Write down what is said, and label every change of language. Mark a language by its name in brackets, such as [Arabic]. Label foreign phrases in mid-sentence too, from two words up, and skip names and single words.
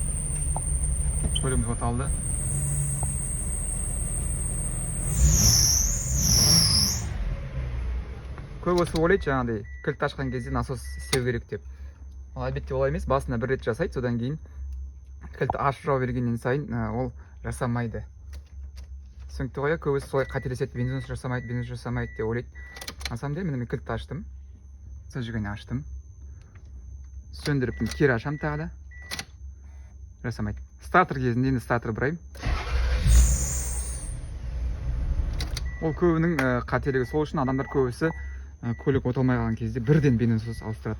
[Kazakh] Көбісі ойлайды жаңағыдай кілтті ашқан кезде насос істеу керек деп. Әлбетте олай емес. Басында бір рет жасайды, содан кейін кілтті ашып жауып бергеннен сайын ол жасамайды. Түсінікті ғой, көбісі солай қателеседі, бензин жасамайды деп ойлайды. [Russian] На самом деле [Kazakh] мен кілтті аштым, зажигание аштым, сөндіріп кері ашам тағы да жасамайды. Стартер кезінде енді стартер бұрайым. Ол көбінің қателігі сол үшін адамдар көбісі көлік оталмай қалған кезде бірден бензин ауыстыратын.